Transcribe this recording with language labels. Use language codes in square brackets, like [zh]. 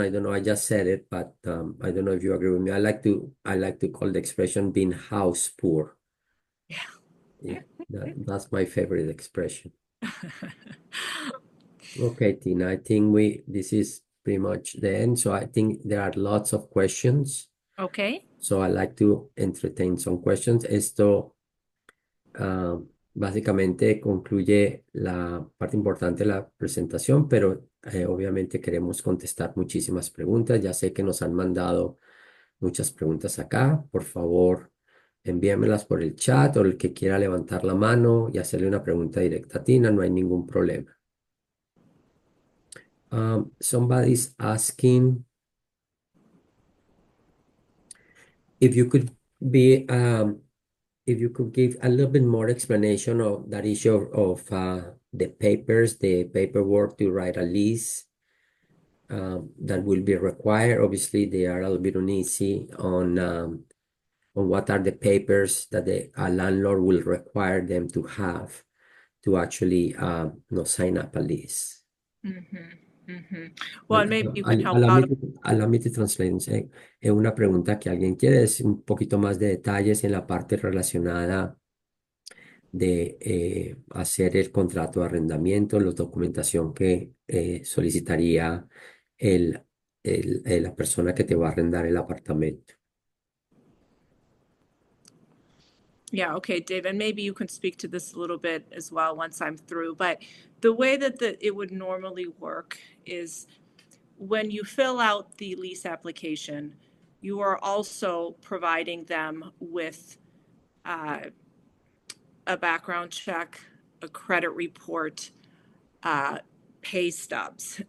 [en] I don't know. I just said it, but I don't know if you agree with me. I like to call the expression being house poor. Yeah, that's my favorite expression. Okay, Tina. I think this is pretty much the end. So I think there are lots of questions. Okay. So I like to entertain some questions. [es] Esto básicamente concluye la parte importante de la presentación, pero obviamente queremos contestar muchísimas preguntas. Ya sé que nos han mandado muchas preguntas acá. Por favor, envíamelas por el chat o el que quiera levantar la mano y hacerle una pregunta directa a Tina, no hay ningún problema. [en] Somebody's asking if you could be if you could give a little bit more explanation of that issue of the papers, the paperwork to write a lease that will be required. Obviously, they are a little bit uneasy on what are the papers that a landlord will require them to have to actually sign up a lease. Well, maybe you can help out. Allow me to translate. [es] Es una pregunta que alguien quiere, es un poquito más de detalles en la parte relacionada de hacer el contrato de arrendamiento, la documentación que solicitaría la persona que te va a arrendar el apartamento. [en] Yeah, okay, Dave, and maybe you can speak to this a little bit as well once I'm through. But the way that it would normally work is when you fill out the lease application, you are also providing them with a background check, a credit report, pay stubs.